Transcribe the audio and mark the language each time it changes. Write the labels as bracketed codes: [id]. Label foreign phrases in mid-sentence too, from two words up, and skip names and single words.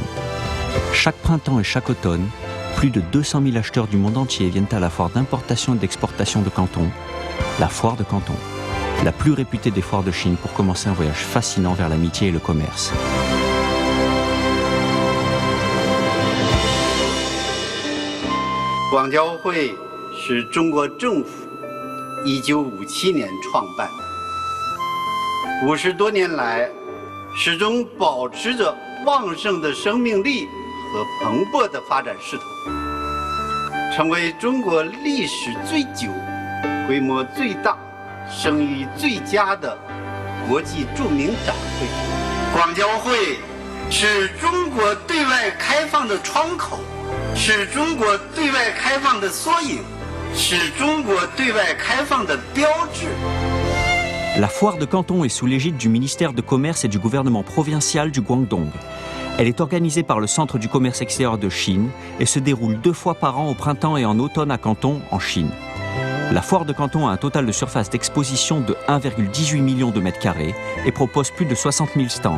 [fr] Chaque printemps et chaque automne, plus de 200 000 acheteurs du monde entier viennent à la foire d'importation et d'exportation de Canton, la foire de Canton, la plus réputée des foires de Chine pour commencer un voyage fascinant vers l'amitié et le commerce. [zh] Guangjiaohui 是中国政府1957年创办的，50多年来，始终保持着旺盛的生命力和蓬勃的发展势头，成为中国历史最久、规模最大、声誉最佳的国际著名展会。广交会是中国对外开放的窗口，是中国对外开放的缩影，是中国对外开放的标志。 [fr] La foire de Canton est sous l'égide du ministère de Commerce et du gouvernement provincial du Guangdong. Elle est organisée par le Centre du commerce extérieur de Chine et se déroule 2 fois par an au printemps et en automne à Canton, en Chine. La foire de Canton a un total de surface d'exposition de 1,18 million de mètres carrés et propose plus de 60 000 stands.